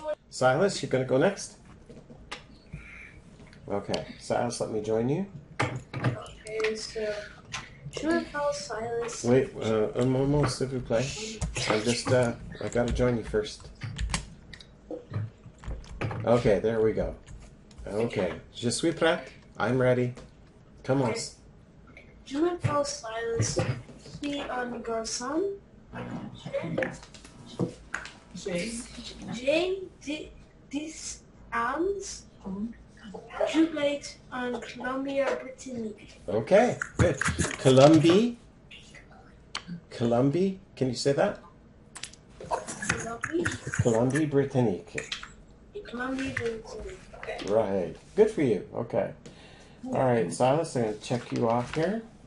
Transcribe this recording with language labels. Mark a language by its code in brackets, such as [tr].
[en] Silas, you're going to go next? Okay, Silas, let me join you. [fr] Okay, so je m'appelle Silas. [en] Wait, [fr] un moment, s'il vous plaît. [en] I'm just, I got to join you first. Okay, there we go. Okay, [fr] je suis prête. [en] I'm ready. Come on. [fr] Je m'appelle Silas. Je suis un garçon. J'ai 10 ans. J'habite en Colombie-Britannique. [en] Okay, good. Colombie, can you say that? [fr] Colombie-Britannique. Colombie-Britannique. Okay. [en] Right. Good for you. Okay. All right, Silas, I'm going to check you off here.